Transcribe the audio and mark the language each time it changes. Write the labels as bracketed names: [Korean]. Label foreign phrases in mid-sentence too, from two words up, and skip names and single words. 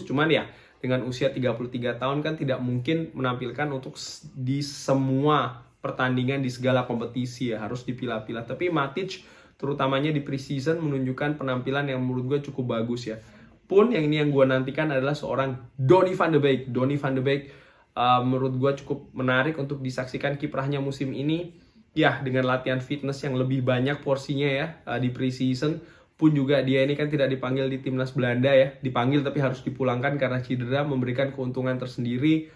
[Indonesian] Cuman ya dengan usia 33 tahun kan tidak mungkin menampilkan untuk di semua pertandingan di segala kompetisi ya, harus dipilah-pilah. Tapi Matic terutamanya di preseason menunjukkan penampilan yang menurut gue cukup bagus ya. Pun yang ini yang gue nantikan adalah seorang Donny van de Beek. Donny van de Beek menurut gue cukup menarik untuk disaksikan kiprahnya musim ini ya, dengan latihan fitness yang lebih banyak porsinya ya di preseason. Pun juga dia ini kan tidak dipanggil di timnas Belanda ya, dipanggil tapi harus dipulangkan karena cedera, memberikan keuntungan tersendiri.